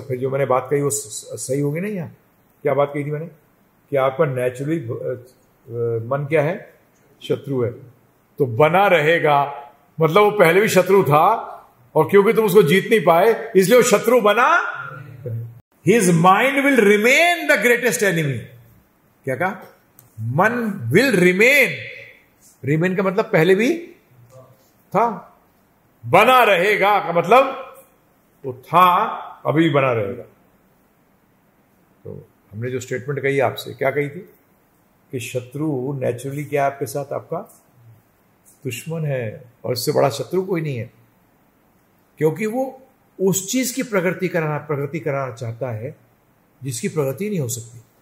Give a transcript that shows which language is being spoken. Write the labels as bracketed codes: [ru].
[hi] फिर जो मैंने बात कही वो सही होगी नहीं? यहाँ क्या बात कही थी मैंने? कि आपका नेचुरली मन क्या है? शत्रु है। तो बना रहेगा मतलब वो पहले भी शत्रु था, और क्योंकि तुम उसको जीत नहीं पाए इसलिए वो शत्रु बना। [en] His mind will remain the greatest enemy। [hi] क्या कहा? मन [en] will remain [hi] रिमेन का मतलब पहले भी था, बना रहेगा का मतलब वो था, अभी भी बना रहेगा। तो हमने जो स्टेटमेंट कही आपसे, क्या कही थी कि शत्रु नेचुरली क्या है आपके साथ, आपका दुश्मन है, और इससे बड़ा शत्रु कोई नहीं है, क्योंकि वो उस चीज की प्रगति कराना चाहता है जिसकी प्रगति नहीं हो सकती।